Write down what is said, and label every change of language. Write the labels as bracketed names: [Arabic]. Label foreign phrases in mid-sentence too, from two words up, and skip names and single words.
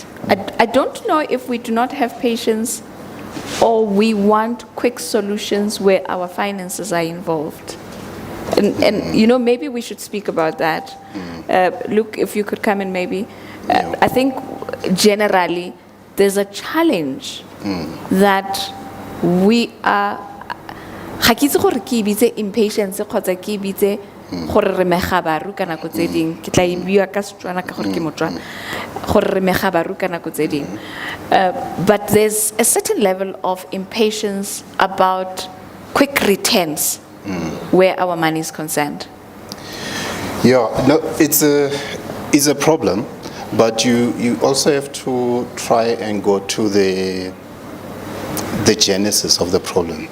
[English] I don't know if we do not have patience or we want quick solutions where our finances are involved. And you know, maybe we should speak about that. Luke, if you could come in maybe. I think generally there's a challenge that we are, [Tswana] ga ke itse gore ke bitse impatience kgotsa ke bitse gore re megabaru ka nako tse ding ke tla e bua ka Setswana ka gore ke Motswana gore re megabaru ka nako tse ding. [English] But there's a certain level of impatience about quick returns where our money is concerned. Yeah, no, it's a problem, but you also have to try and go to the genesis of the problem.